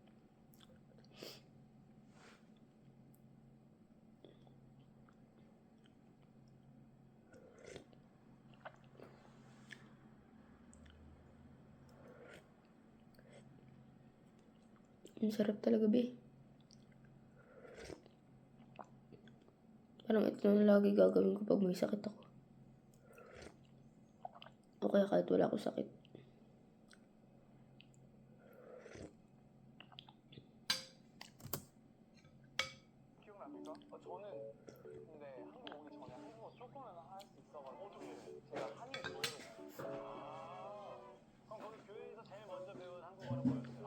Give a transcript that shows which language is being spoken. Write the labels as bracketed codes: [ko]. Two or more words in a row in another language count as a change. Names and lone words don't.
[tl] Ang sarap talaga, be. Parang ito na lagi gagawin ko pag may sakit ako. O kaya kahit wala ako sakit. [ko] 기억납니까? 저는 근데 한국 오기 전에 한국어 조금은 할 수 있어가지고 제가 한일 교회를 그럼 거기 교회에서 제일 먼저 배운 한국어는 뭐였어요?